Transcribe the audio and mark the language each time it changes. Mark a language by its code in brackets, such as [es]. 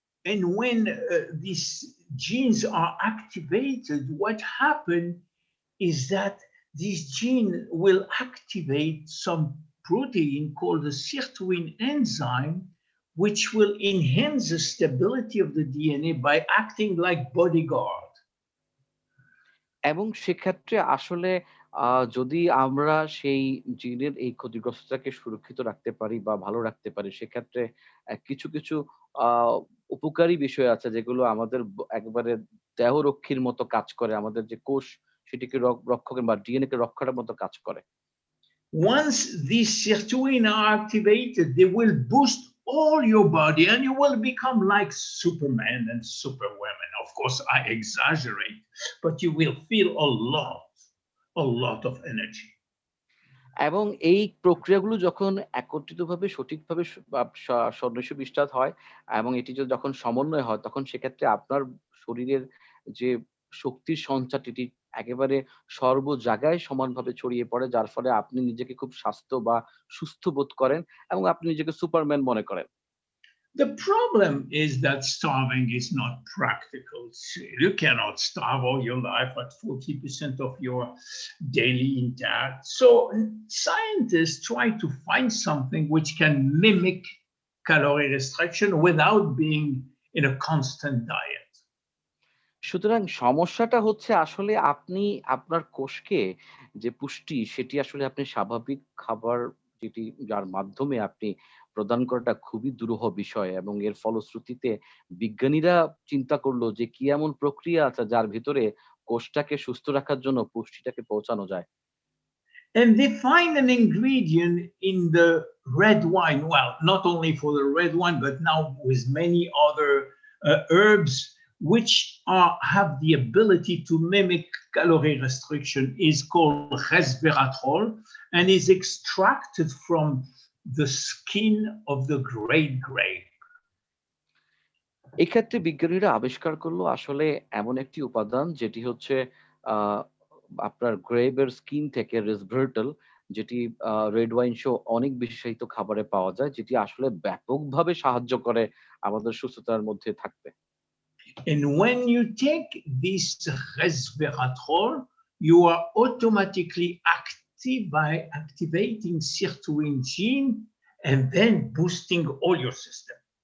[en] And when these genes are activated, what happens is that this gene will activate some protein called the sirtuin enzyme, which will enhance the stability of the DNA by acting like bodyguard. [bn] এবং সেক্ষেত্রে আসলে যদি আমরা সেই জিনের এই ক্ষতিগ্রস্ততাকে সুরক্ষিত রাখতে পারি বা ভালো রাখতে পারি, সেক্ষেত্রে কিছু আ উপকারী বিষয় আছে যেগুলো আমাদের একেবারে দেহরক্ষীর মতো কাজ করে। আমাদের যে কোষ সেটিকে রক্ষকের বা ডিএনএ কে রক্ষার মতো কাজ করে। [en] Once these sirtuin are activated, they will boost all your body and you will become like Superman and Superwoman. Of course, I exaggerate, but you will feel a lot of energy. [bn] এবং এই প্রক্রিয়াগুলো যখন একত্রিতভাবে সঠিকভাবে স বা স সন্নিবিষ্ট হয় এবং এটি যখন সমন্বয় হয়, তখন সেক্ষেত্রে আপনার শরীরের যে শক্তির সঞ্চারটি একেবারে সর্ব জায়গায় সমানভাবে ছড়িয়ে পড়ে। যার ফলে আপনি নিজেকে খুব স্বাস্থ্য বা সুস্থ বোধ করেন এবং আপনি নিজেকে সুপারম্যান মনে করেন। [en] The problem is that starving is not practical. You cannot starve all your life at 40% of your daily intake. So scientists try to find something which can mimic calorie restriction without being in a constant diet. [bn] সুতরাং সমস্যাটা হচ্ছে আসলে আপনি আপনার কোষকে যে পুষ্টি সেটি আসলে আপনি স্বাভাবিক খাবার যেটি যার মাধ্যমে আপনি প্রদান করাটা খুবই দুরূহ বিষয় এবং এর ফলশ্রুতিতে বিজ্ঞানীরা চিন্তা করলো যে কি এমন প্রক্রিয়া আছে যার ভিতরে কোষটাকে সুস্থ রাখার জন্য পুষ্টিটাকে পৌঁছানো যায়। [en] And they find an ingredient in the red wine. Well, not only for the red wine, but now with many other herbs, which have the ability to mimic calorie restriction, is called resveratrol and is extracted from the skin of the great grape. [bn] এক্ষেত্রে বিজ্ঞানীরা আবিষ্কার করলো আসলে এমন একটি উপাদান যেটি হচ্ছে আহ আপনার গ্রেপের স্কিন থেকে রেসভেরটল, যেটি রেড ওয়াইন সহ অনেক বিশেষায়িত খাবারে পাওয়া যায়, যেটি আসলে ব্যাপকভাবে সাহায্য করে আমাদের সুস্থতার মধ্যে থাকতে। [en] And when you take this resveratrol, you are automatically active by activating sirtuin gene and then boosting all your system.